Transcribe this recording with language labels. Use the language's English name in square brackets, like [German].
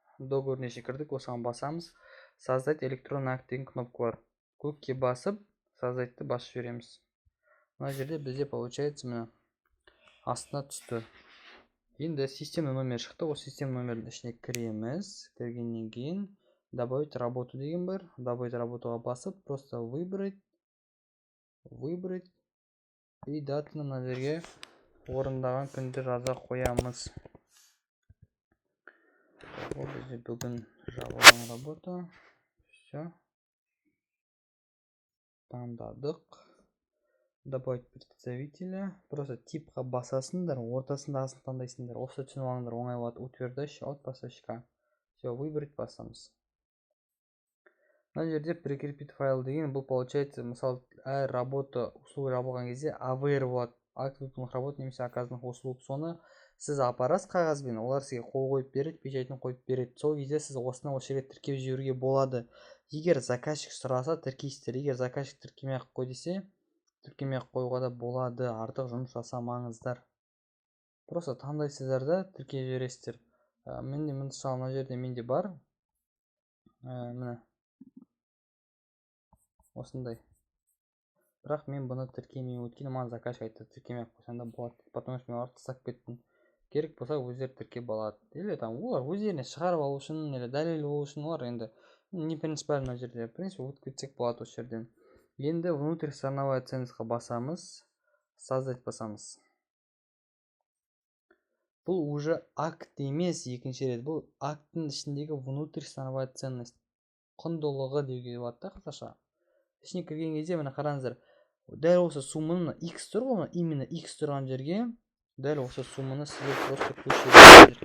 [Kazakh] Договордың ішіне кірдік, осыған басамыз. [Russian] Создать электронный акт [Kazakh] деген кнопка бар. Көкке басып, создайтты басып жібереміз. Мына жерде бізде получается мына астына түсті. Енді система номер шықты. Осы система номердің ішіне кіреміз. Кіргеннен кейін [Russian] добавить работу [Kazakh] деген бар. Добавить работуға басып, [Russian] просто выбрать [Kazakh] и датаны мына жерге орындаған күнді жаза қоямыз. Ол бізде бүгін жабылған работа. [Russian] Все. [Kazakh] Таңдадық. [Russian] Добавить представителя. [Kazakh] Просто типқа басасыңдар, ортасындағысын таңдайсыңдар. Осы түсініп алыңдар, оңай болады. [Russian] Утверждающий от поставщика. Все, выбрать [Kazakh] басамыз. Мына жерде [Russian] прикрепить файл [Kazakh] деген, бұл получается, мысалы, әр работа, услуга жабылған кезде AVR болады. [Russian] Акт выполненных работ [Kazakh] немесе [Russian] оказанных услуг. [Kazakh] Соны сіз апарасыз қағазбен, олар сізге қол қойып береді, печатын қойып береді. Сол кезде сіз осыны осы жерге тіркеп жіберуге болады. Егер заказчик сұраса, тіркейсіздер. Егер заказчик тіркемей ақ қой десе, тіркемей ақ қоюға да болады. Артық жұмыс жасамаңыздар. Просто таңдайсыздар да тіркеп жібересіздер. Мысалы, мына жерде менде бар. Міне осындай. Бірақ мен бұны тіркемей өткен, маған заказчик айтты, тіркемей ақ қойсаң да болады. [Russian] Потому что [Kazakh] мен оларды тастап кеттім. Керек болса өздері тіркеп алады. Или там олар өздеріне шығарып алу үшін, или дәлел болу үшін, олар енді [Russian] не принципиально [Kazakh] мына жерде. [Russian] В принципе, [Kazakh] өтіп кетсек болады осы жерден. Енді [Russian] внутрь страновая [Kazakh] ценностьқа басамыз, создать басамыз. Бұл уже акт емес, екінші рет. Бұл акттың ішіндегі [Russian] внутрь страновая ценность. [Kazakh] Құндылығы деуге болады да қазақша. Ішіне кірген кезде міне қараңыздар. Дәл осы сумманы X тұр ғой, именно X тұрған жерге дәл осы сумманы сіздер просто көшіріңіздер.